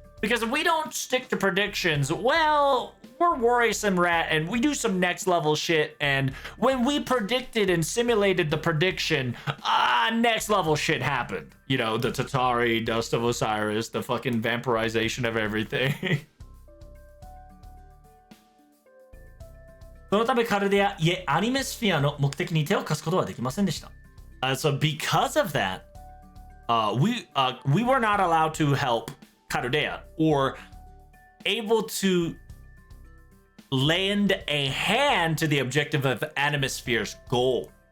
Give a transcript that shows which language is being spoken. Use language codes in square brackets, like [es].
[en] Because if we don't stick to predictions, well, we're worrisome rat and we do some next level shit, and when we predicted and simulated the prediction, next level shit happened. You know, the Tatari, Dust of Osiris, the fucking vampirization of everything. [ja] そのためカルデア、いえ、アニメスフィアの目的に手を貸すことはできませんでした。 [en] So because of that, we were not allowed to help Caldea or able to lend a hand to the objective of Animesphere's goal.